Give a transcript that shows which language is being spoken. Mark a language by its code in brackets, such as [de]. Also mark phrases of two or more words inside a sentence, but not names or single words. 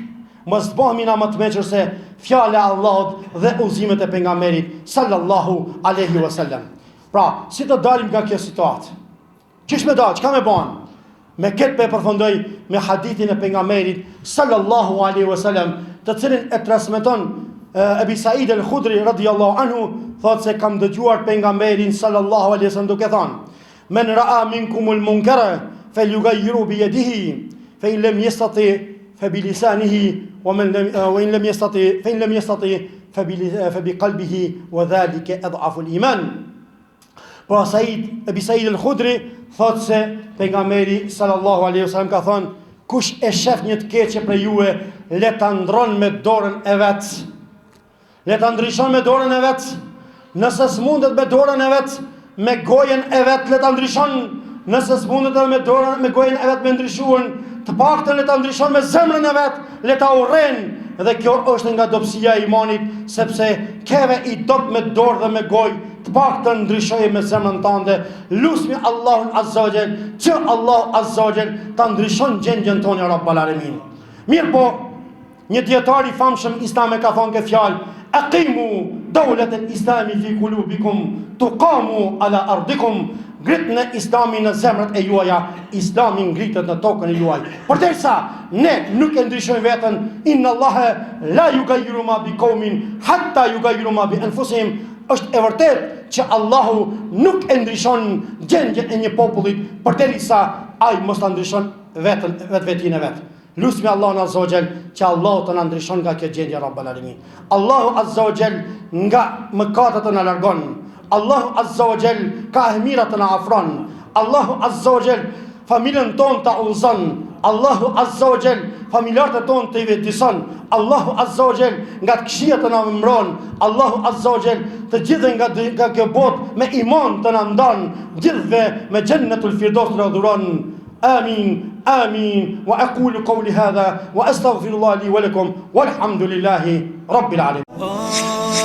[sq] Mos bëhemi na më të meqër se fjala e Allahut dhe udhëzimet e pejgamberit [ar] صلى الله عليه وسلم. [sq] Pra, si të dalim nga kjo situatë? Çish me dal, çka me bën? Me këtë pe përfundoj me hadithin e pejgamberit [ar] صلى الله عليه وسلم, [sq] të cilin e transmeton Ebi Said al-Khudri [ar] رضي الله عنه, [sq] thotë se kam dëgjuar pejgamberin sallallahu alaihi wasallam duke thënë: [ar] "من رأى منكم المنكر فليغيره بيده فإن لم يستطع فبلسانه وإن لم يستطع فبقلبه وذلك أضعف الإيمان. [sq] Pra Ebi Said al-Khudri thot se pejgamberi [ar] صلى الله عليه وسلم [sq] ka thonë, kush e shef një të keqe për juve, le ta ndron me dorën e vet. Le ta ndryshon me dorën e vet. Nëse s'mundet me dorën e vet, me gojen e vet le ta ndryshon. Nëse s'mundet edhe me gojen e vet me ndryshuan, të paktën le ta ndryshon me zemrën e vet, le ta urren. Dhe kjo është nga dobësia e imanit, sepse keve i dop me dorë dhe me gojë, të paktën ndryshoj me zemrën tënde. Lusmi Allahun [ar] عز وجل, [sq] që Allahu [ar] عز وجل [sq] ta ndryshon gjendjen tonë [ar] يا رب العالمين. [sq] Mirë po, një dietar i famshëm islam ka thonë këtë fjalë: [ar] أقيموا دولة الإسلام في قلوبكم تقم على أرضكم. [sq] Ngritni islamin në zemrat e juaja, islami ngritet në tokën e juaj. Përderisa ne nuk e ndryshojmë veten, [ar] إن الله لا يغير ما بقوم حتى يغيروا ما بأنفسهم. [sq] Është e vërtet që Allahu nuk e ndryshon gjendjen e një populli përderisa ai mos ta ndryshon vetin e vet. Lusmi Allahun [ar] عز وجل [sq] që Allahu të na ndryshon nga kjo gjendje [ar] رب العالمين. [sq] Allahu [ar] عز وجل [sq] nga mëkatet të na largon. Allahu [ar] عز وجل [sq] ka mira të na afron. Allahu [ar] عز وجل [sq] familjen tonë ta udhëzon. Allahu [ar] عز وجل [sq] familjarët tonë të i vetëson. Allahu [ar] عز وجل [sq] nga të këqijat të na mbron. Allahu [ar] عز وجل [sq] të gjithë nga kjo botë me iman të na ndon, gjithëve me [ar] جنة الفردوس [sq] të na dhuron. [ar] آمين آمين وأقول قولي هذا وأستغفر الله لي ولكم والحمد لله رب العالمين.